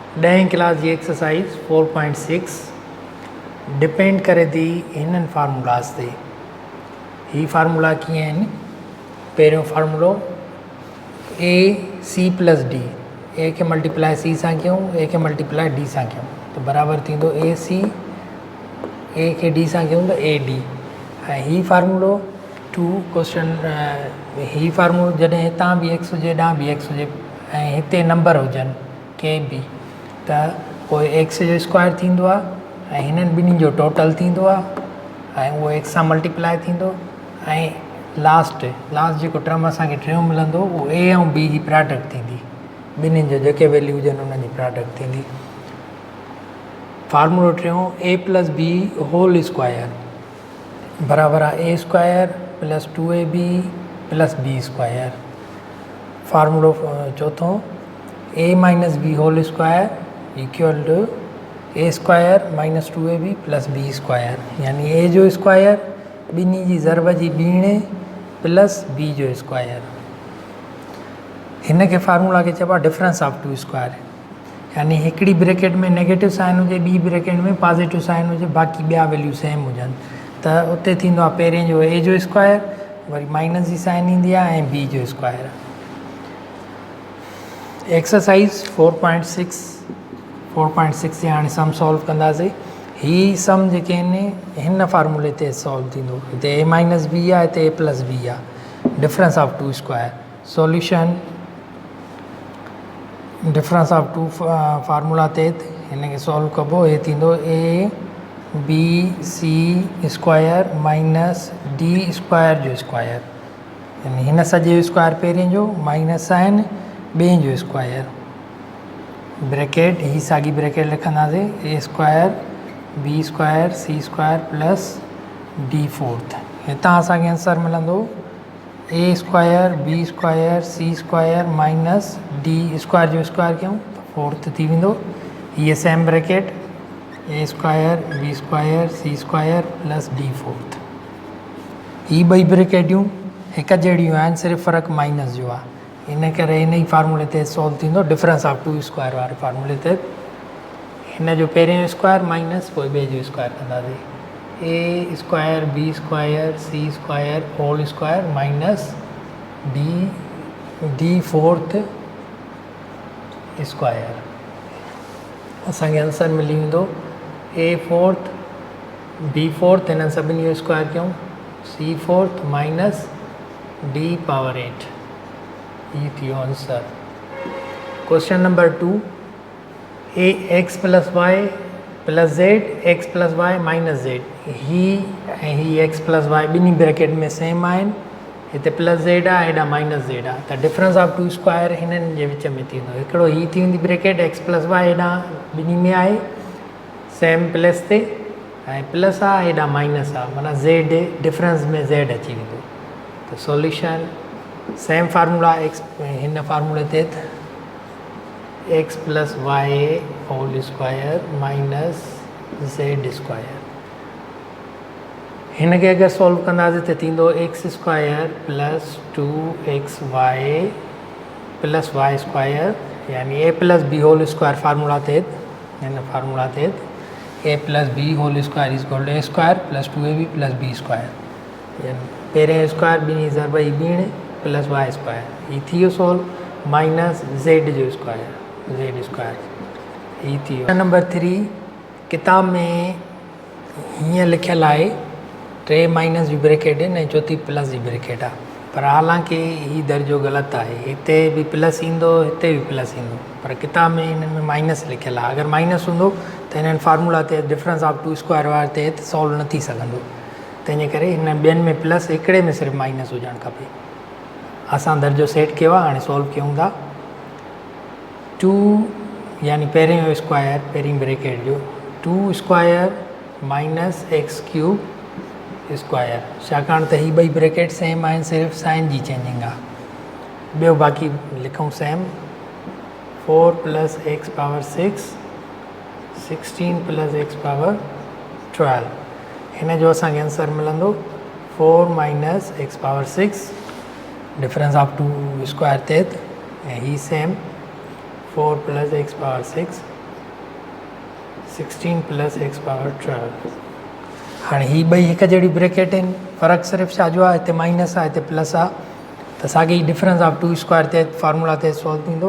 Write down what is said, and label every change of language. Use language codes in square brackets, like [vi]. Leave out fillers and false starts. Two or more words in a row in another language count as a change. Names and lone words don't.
[sd] 10वीं क्लास जी एक्सरसाइज 4.6 डिपेंड करे थी हिननि फार्मूलास ते। ही फार्मूला कीअं आहिनि? पहिरियों फार्मूलो ए सी प्लस डी, ए खे मल्टीप्लाई सी सां कयूं, ए खे मल्टीप्लाई डी सां कयूं त बराबरि थींदो ए सी, ए खे डी सां कयूं त ए डी। ऐं ही फार्मूलो [en] two question, [sd] ही फार्मूलो जॾहिं हितां बि एक्स हुजे हेॾां बि एक्स हुजे ऐं हिते नंबर हुजनि के बि त पोइ एक्स जो स्क्वायर थींदो आहे ऐं हिननि ॿिन्हिनि जो टोटल थींदो आहे ऐं उहो एक्स सां मल्टीप्लाई थींदो ऐं लास्ट जेको टर्म असांखे टियों मिलंदो उहो ए ऐं बी जी प्रोडक्ट थींदी, ॿिन्हिनि जो जेके वैल्यू हुजनि उन्हनि जी प्रोडक्ट थींदी। फार्मूलो टियों [en] a plus b whole square [sd] बराबरि आहे [en] a square plus 2ab plus b square. [sd] फार्मूलो चौथों [en] a minus b whole square equal to a square minus 2ab plus b square, [sd] यानी ए जो [en] square [sd] ॿिन्ही जी ज़रब जी ॿीणे [en] plus b जो square। [sd] हिन खे फार्मूला खे चइबो आहे [en] difference of two square, [sd] यानी हिकिड़ी ब्रैकेट में [en] negative sign [sd] हुजे, ॿी ब्रैकेट में [en] positive sign [sd] हुजे, बाक़ी ॿिया [en] value same [sd] हुजनि त उते थींदो आहे पहिरें जो ए जो स्क्वायर वरी माइनस जी साइन ईंदी आहे ऐं बी जो स्क्वायर। एक्सरसाइज 4.6 जे हाणे [en] sum solve [sd] कंदासीं। ही सम जेके आहिनि हिन फार्मूले ते सॉल्व थींदो, हिते ए माइनस बी आहे, हिते ए प्लस बी आहे, [en] difference of two square. solution difference of two formula [sd] ते हिन खे सॉल्व कबो, हे थींदो [en] a b c square minus d square [sd] जो स्क्वायर, यानी हिन सॼे स्क्वायर पहिरें जो [en] minus sign [sd] ॿिए जो स्क्वायर, ब्रैकेट ही साॻी ब्रैकेट लिखंदासीं [en] a square b square c square plus d fourth. [sd] हितां असांखे आंसर मिलंदो [en] a square b square c square minus d square [sd] जो स्क्वायर कयूं त फोर्थ थी वेंदो। [en] हीअ same bracket a square b square c square plus d fourth. [sd] ही ॿई ब्रैकेटियूं हिकु जहिड़ियूं आहिनि, सिर्फ़ु फ़र्क़ु माइनस जो आहे, इन करे हिन ई फार्मूले ते सॉल्व थींदो [en] difference of two square [sd] वारे फार्मूले ते। हिन जो पहिरें जो स्क्वायर माइनस पोइ ॿिए जो स्क्वायर कंदासीं, [en] a square b square c square whole square minus d fourth square. [sd] असांखे आंसर मिली वेंदो [en] a fourth b fourth, [sd] हिननि सभिनी जो स्क्वायर कयूं [en] c fourth minus d power 8, [sd] ये थी आंसर। [en] question number 2 a x plus y plus z x plus y minus z, [sd] ही ऐं ही एक्स प्लस वाई ॿिन्ही ब्रैकेट में सेम आहिनि, हिते प्लस जेड आहे हेॾा माइनस जेड आहे, त [en] difference of two square [sd] हिननि जे विच में थींदो। हिकिड़ो ही थी वेंदी ब्रैकेट एक्स प्लस वाई हेॾा ॿिन्ही में आहे सेम प्लस ते ऐं प्लस आहे हेॾा माइनस आहे, माना जेड डिफरेंस में जेड अची वेंदो। [en] त solution same formula x [sd] हिन फार्मूले ते [en] x plus y whole square minus z square. [sd] हिन खे अगरि सॉल्व कंदासीं त थींदो [en] x square plus 2x y plus y square, [sd] यानी [en] a plus b whole square formula [sd] ते हिन फार्मूला ते [en] a plus b whole square is equal to a square plus 2ab plus b square, [sd] यानी पहिरें स्क्वायर ॿिन्ही ज़रब जी ॿीण [en] plus y square, [sd] ही थी वियो [en] solve minus z [sd] जो स्क्वायर ही थी वियो। नंबर 3 किताब में हीअं लिखियलु आहे 3 माइनस जी ब्रैकेट आहिनि ऐं चौथी प्लस जी ब्रैकेट आहे, पर हालांकि ही दर्जो ग़लति आहे, हिते बि प्लस ईंदो हिते बि प्लस ईंदो, पर किताब में हिन में माइनस लिखियलु आहे। अगरि माइनस हूंदो त हिननि फार्मूला ते [en] difference of two square [sd] वारे ते सॉल्व न थी सघंदो, तंहिंजे करे हिन ॿियनि में प्लस हिकिड़े में सिर्फ़ु माइनस हुजणु खपे। असां दर्जो सेट कयो आहे, हाणे सॉल्व कयूं था। 2 यानी पहिरें जो स्क्वायर पहिरीं ब्रैकेट जो 2 [en] square minus x cube square, [sd] छाकाणि त ही ॿई ब्रैकेट सेम आहिनि, सिर्फ़ु साइन जी चेंजिंग आहे। ॿियो बाक़ी लिखूं [en] same 4 plus x power 6 16 plus x power 12, [sd] हिन जो असांखे आंसर मिलंदो 4 [en] minus x power 6 difference of two square [sd] ते ऐं ही [en] same 4 plus x power 6 16 plus x power 12. [sd] हाणे ही ॿई हिकु जहिड़ी ब्रैकेट आहिनि, फ़र्क़ु सिर्फ़ु छा जो आहे, हिते माइनस आहे हिते प्लस आहे, त साॻी [en] difference of 2 square [sd] ते फार्मूला ते सॉल्व थींदो।